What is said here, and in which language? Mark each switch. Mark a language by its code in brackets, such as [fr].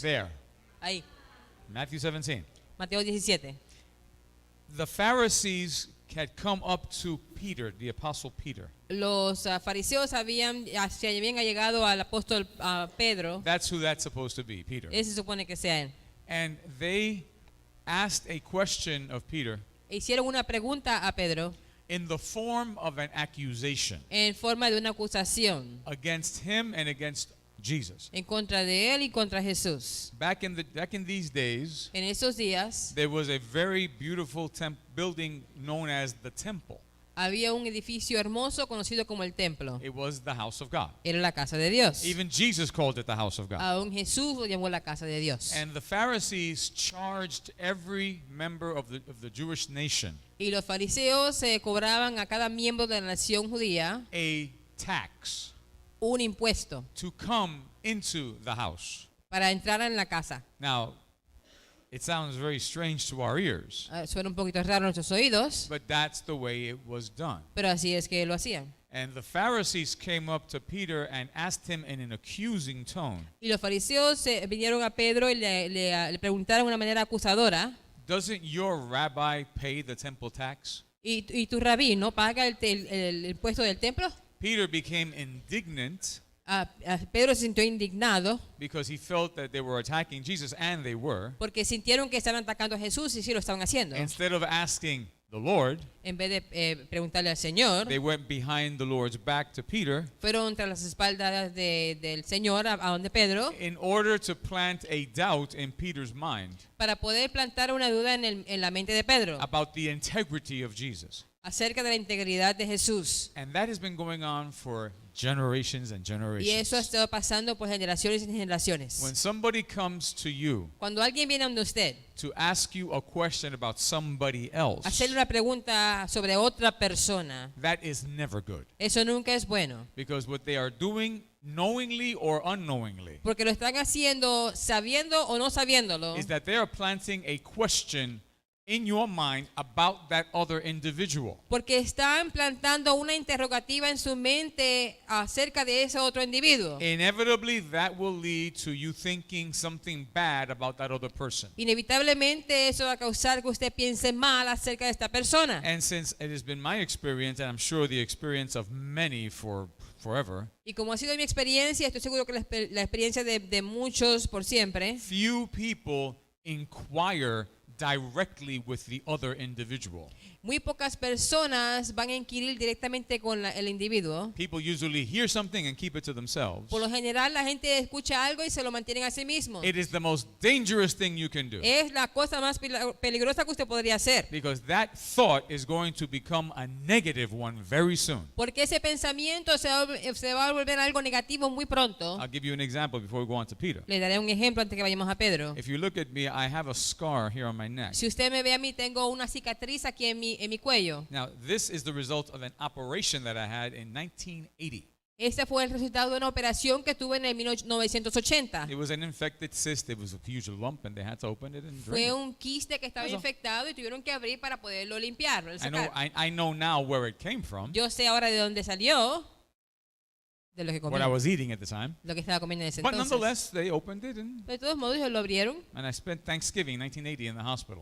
[en] There, [es] Ahí, [en] Matthew 17. [es] Mateo 17. [en] The Pharisees had come up to Peter, the apostle Peter. [es] Los fariseos se habían llegado al apóstol Pedro. [en] That's who that's supposed to be, Peter. [es] Ese se supone que sea él. [en] And they asked a question of Peter [es] Hicieron una pregunta a Pedro [en] in the form of an accusation [es] en forma de una acusación [en] against him and against Jesus. [es] en contra de él y contra Jesús. [en] Back in these days, [es] En esos días [en] there was a very beautiful building known as the temple. [es] había un edificio hermoso conocido como el templo. [en] It was the house of God. [es] Era la casa de Dios. [en] Even Jesus called it the house of God. [es] Aún Jesús lo llamó la casa de Dios. [en] And the Pharisees charged every member of the Jewish nation [es] Y los fariseos cobraban a cada miembro de la nación judía [en] a tax [es] un impuesto [en] to come into the house. [es] para entrar en la casa. [en] Now, it sounds very strange to our ears, [es] Suena un poquito raro a nuestros oídos, [en] but that's the way it was done. [es] pero así es que lo hacían. [en] And the Pharisees came up to Peter and asked him in an accusing tone, [es] Y los fariseos vinieron a Pedro y le preguntaron de una manera acusadora, [en] "Doesn't your rabbi pay the temple tax?" [es] ¿y tu rabí no paga el impuesto del templo? [en] Peter became indignant [es] Pedro se sintió indignado [en] because he felt that they were attacking Jesus, and they were. [es] porque sintieron que estaban atacando a Jesús y sí lo estaban haciendo. [en] Instead of asking, the Lord, [es] en vez de preguntarle al Señor, [en] they went behind the Lord's back to Peter [es] fueron tras las espaldas del Señor a donde Pedro, [en] in order to plant a doubt in Peter's mind [es] para poder plantar una duda en la mente de Pedro [en] about the integrity of Jesus. [es] acerca de la integridad de Jesús. [en] And that has been going on for generations and [es] Y eso ha [en] generations. [es] estado pasando por generaciones y generaciones. [en] When somebody comes to you [es] Cuando alguien viene donde usted [en] to ask you a question about somebody else, [es] a hacerle una pregunta sobre otra persona, [en] that is never good. [es] eso nunca es bueno. [en] Because what they are doing, knowingly or unknowingly, [es] Porque lo están haciendo sabiendo o no sabiéndolo. [en] is that they are planting a question in your mind about that other individual. [es] Porque están plantando una interrogativa en su mente acerca de ese otro individuo. [en] Inevitably, that will lead to you thinking something bad about that other person. [es] Inevitablemente eso va a causar que usted piense mal acerca de esta persona. [en] And since it has been my experience, and I'm sure the experience of many for forever, [es] Y como ha sido mi experiencia, estoy seguro que la experiencia de muchos por siempre, [en] few people inquire directly with the other individual. [es] muy pocas personas van a inquirir directamente con el individuo. [en] People usually hear something and keep it to themselves. [es] Por lo general, la gente escucha algo y se lo mantienen a sí mismo. [en] It is the most dangerous thing you can do, [es] Es la cosa más peligrosa que usted podría hacer. [en] because that thought is going to become a negative one very soon. [es] Porque ese pensamiento se va a volver algo negativo muy pronto. [en] I'll give you an example before we go on to Peter. [es] Le daré un ejemplo antes que vayamos a Pedro. [en] If you look at me, I have a scar here on my neck. [es] Si usted me ve a mí, tengo una cicatriz aquí en mi cuello. [en] Now, this is the result of an operation that I had in 1980. [es] Este fue el resultado de una operación que tuve en el 1980. [en] It was an infected cyst. It was a huge lump, and they had to open it and [es] Fue [en] drain it. [es] un quiste que estaba Eso. infectado y tuvieron que abrir para poderlo limpiar. [en] I know now where it came from, [es] Yo sé ahora de dónde salió, de lo que [en] what I [es] comí, [en] was eating at the time. [es] lo que estaba comiendo en ese [en] But [es] entonces. [en] nonetheless, they opened it, [es] De todos modos, ellos lo abrieron [en] and I spent Thanksgiving 1980 in the hospital.